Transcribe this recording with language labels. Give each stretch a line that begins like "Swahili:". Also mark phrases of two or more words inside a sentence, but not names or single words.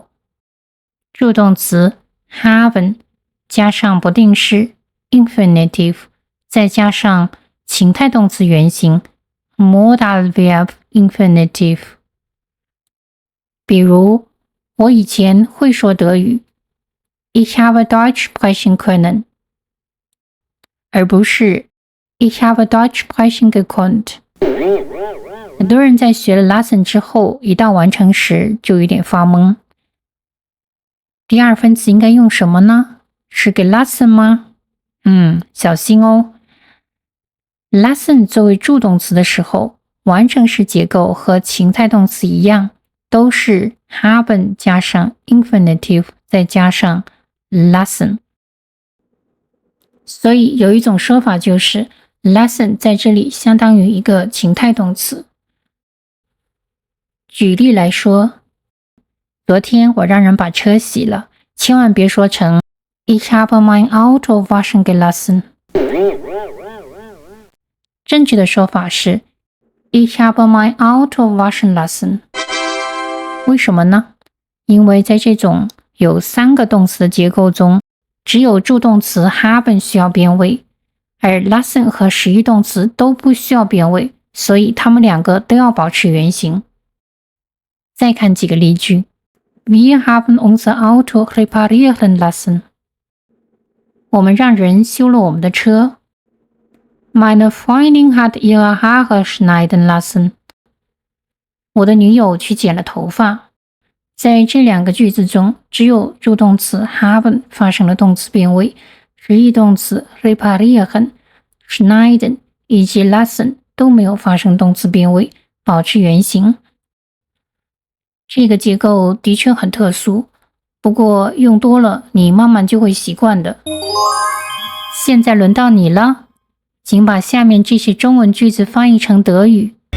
Chinese: 助动词 haben 加上不定式 infinitive， 再加上情态动词原形
German: Modalverb infinitive。
Chinese: 比如我以前会说德语
German: Ich habe Deutsch sprechen können，
Chinese: 而不是
German: Ich habe Deutsch sprechen gekonnt。
Chinese: 很多人在学了 lassen 之后，一到完成时就有点发懵。第二分词应该用什么呢？是 gelassen 吗？小心哦。lassen 作为助动词的时候，完成时结构和情态动词一样，都是 haben 加上 infinitive 再加上 lassen。所以有一种说法就是 lassen 在这里相当于一个情态动词。举例来说，昨天我让人把车洗了，千万别说成
German: Ich habe mein Auto waschen gelassen。
Chinese: 正确的说法是
German: Ich habe mein Auto waschen lassen。
Chinese: 为什么呢？因为在这种有3个动词的结构中，只有助动词 haben 需要变位，而 lassen 和实义动词都不需要变位，所以它们2个都要保持原形。再看几个例句。
German: Wir haben unser Auto reparieren lassen。
Chinese: 我们让人修了我们的车。
German: Meine Freundin hat ihre Haare schneiden lassen。
Chinese: 我的女友去剪了头发。在这2个句子中，只有助动词 haben 发生了动词变位，实义动词
German: reparieren、schneiden
Chinese: 以及 lassen 都没有发生动词变位，保持原形。这个结构的确很特殊，不过用多了，你慢慢就会习惯的。现在轮到你了，请把下面这些中文句子翻译成德语。